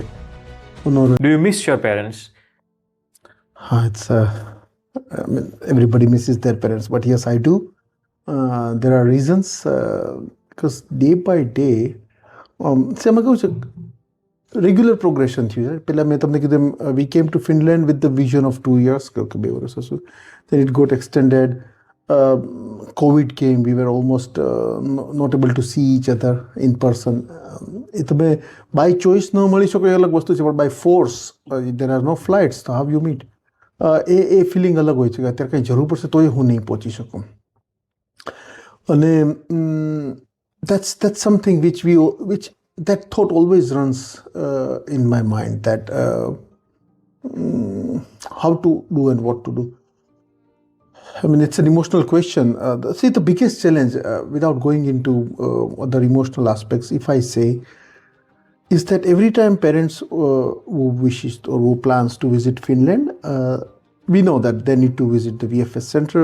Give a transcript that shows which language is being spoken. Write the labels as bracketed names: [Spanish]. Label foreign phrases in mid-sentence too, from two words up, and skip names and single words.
[English] Do you miss your parents? It's I mean, everybody misses their parents, but yes, I do. There are reasons because day by day, regular progression [Gujarati] થયું છે. મેં તમને કીધું [English] we came to Finland with the vision of 2 years. Then it got extended. COVID came. We were almost not able to see each other in person. By choice no [Gujarati] મળી શકો એ અલગ વસ્તુ છે, [English] but by force there are no flights. So how you meet? [Gujarati] એ ફિલિંગ અલગ હોય છે કે અત્યારે કંઈ જરૂર પડશે તોય હું નહીં પહોંચી શકું. [English] અને that's something which that thought always runs in my mind, that how to do and what to do. I mean, it's an emotional question. See, the biggest challenge, without going into other emotional aspects, if I say, is that every time parents who wishes or who plans to visit Finland, we know that they need to visit the VFS center.